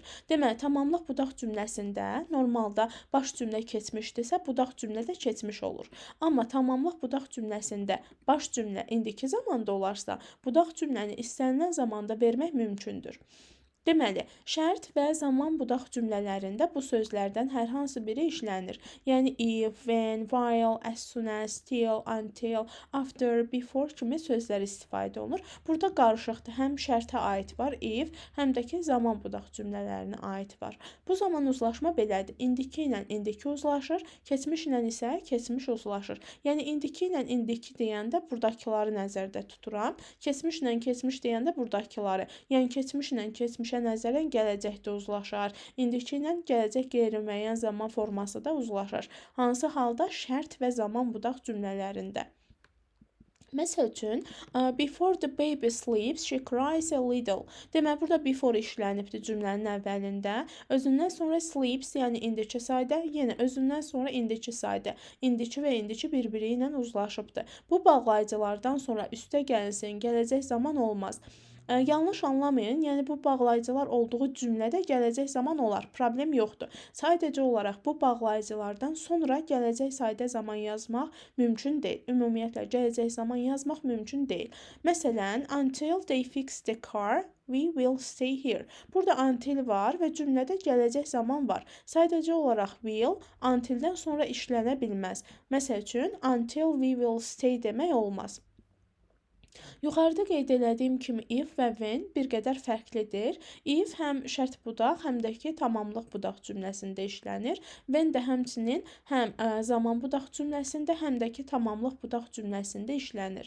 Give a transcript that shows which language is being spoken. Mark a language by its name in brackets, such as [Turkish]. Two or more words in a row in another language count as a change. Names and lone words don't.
[Azerbaijani] Deməli, tamamlıq budaq cümləsində normalda baş cümlə keçmişdirsə, budaq cümlə də keçmiş olur. Amma tamamlıq budaq cümləsində baş cümlə indiki zamanda olarsa, budaq cümləni istənilən zamanda vermək mümkündür. Deməli, şərt və zaman budaq cümlələrində bu sözlərdən hər hansı biri işlənir. Yəni [English] if, when, while, as soon as, till, until, after, before [Azerbaijani] kimi sözlər istifadə olunur. Burada qarışıqdır. Həm şərtə aid var if, həm də ki zaman budaq cümlələrinə aid var. Bu zaman uzlaşma belədir. İndiki ilə indiki uzlaşır, keçmiş ilə isə keçmiş uzlaşır. Yəni indiki ilə indiki deyəndə buradakıları nəzərdə tuturam. Keçmiş ilə keçmiş deyəndə buradakıları. Yəni keçmiş ilə keçmişə nəzərən gələcəkdə uzlaşar. İndiki ilə gələcək qeyri-müəyyən zaman forması da uzlaşır. Hansı halda şərt və zaman budaq cümlələrində. Məsəl üçün, [English] before the baby sleeps, she cries a little. [Azerbaijani] Deməli, burada before işlənibdir cümlənin əvvəlində. Özündən sonra sleeps, yəni indiki sadə, yenə özündən sonra indiki sadə. İndiki və indiki bir-biri ilə uzlaşıbdır. Bu bağlayıcılardan sonra üstə gəlinsin, gələcək zaman olmaz. Yanlış anlamayın, yəni bu bağlayıcılar olduğu cümlədə gələcək zaman olar, problem yoxdur. Sadəcə olaraq bu bağlayıcılardan sonra gələcək sadə zaman yazmaq mümkün deyil. Ümumiyyətlə, gələcək zaman yazmaq mümkün deyil. Məsələn, [English] until they fix the car, we will stay here. [Azerbaijani] Burada until var və cümlədə gələcək zaman var. Sadəcə olaraq [English] will until- [Azerbaijani] dən sonra işlənə bilməz. Məsəl üçün, [English] until we will stay [Azerbaijani] demək olmaz. Yuxarıda qeyd elədiyim kimi if və when bir qədər fərqlidir. If həm şərt budaq, həm də ki tamamlıq budaq cümləsində işlənir. When də həmçinin həm zaman budaq cümləsində, həm də ki tamamlıq budaq cümləsində işlənir.